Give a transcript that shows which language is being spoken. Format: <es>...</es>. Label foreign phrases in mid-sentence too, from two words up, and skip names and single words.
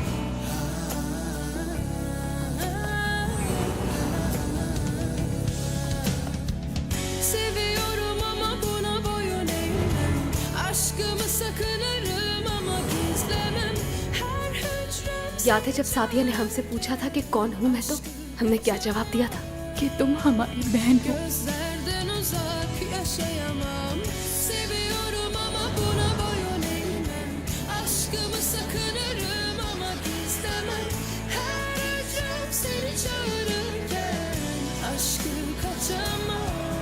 <tr>Seviyorum ama buna boyun eğmem. Aşkımı sakınırım ama gizlemem. Her hücrem</tr> <hi>याद है जब सादिया ने हमसे पूछा था कि कौन हूँ मैं, तो हमने क्या जवाब दिया था? कि तुम हमारी बहन हो।</hi> <tr>gözlerden uzak yaşayamam. Seviyorum ama buna boyun eğmem. Aşkımı sakınırım ama gizlemem. Her hücrem seni çağırırken aşkım kaçamam.</tr>